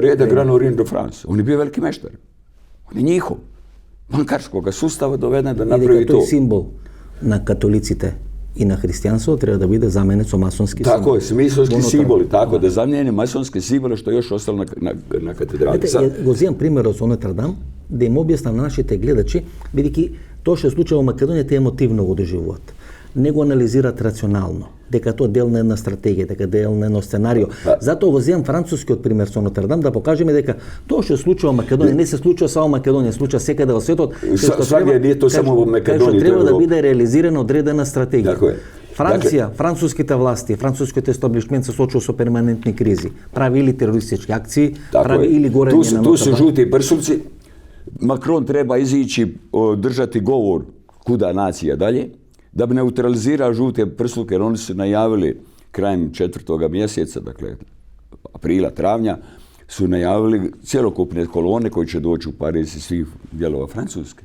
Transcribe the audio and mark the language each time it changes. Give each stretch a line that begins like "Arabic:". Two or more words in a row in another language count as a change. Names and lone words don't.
Croatian: reda Grand Orient de France. On je bio veliki meštar. On je njihov. Bankarskog sustava doveden da napravi to.
Macedonian: То је симбол на католиците и на христијанство, треба да буде заменец о масонски симбол.
Croatian: Tako je, masonski simboli, tako da zamijene masonske simbole što je još ostalo na katedrali.
Macedonian: Го взимам пример од Notre Dame, да им објаснам на нашите гледачи, бидејќи тоа што се случува во Македонија те емотивно го доживуваат. Не го анализираат рационално, дека тоа дел на една стратегија, дека дел на едно сценарио. Затоа го земам францускиот пример со Notre Dame да покажеме дека тоа што се случува во Македонија не се случува само во Македонија, се случува секаде во светот. Сваѓа не тоа само во Македонија, треба да биде реализирана одредена стратегија. Така е. Франција, француските власти, францускиот естаблишмент се соочува со перманентни кризи. Прави или терористички акции, прави или горење на
Croatian: Tu su žuti prsluci. Macron treba izići, držati govor kuda nacija dalje, da bi neutralizirao žute prsluke, jer oni su najavili krajem 4. mjeseca, dakle aprila, travnja, su najavili cjelokupne kolone koji će doći u Pariz iz svih dijelova Francuske.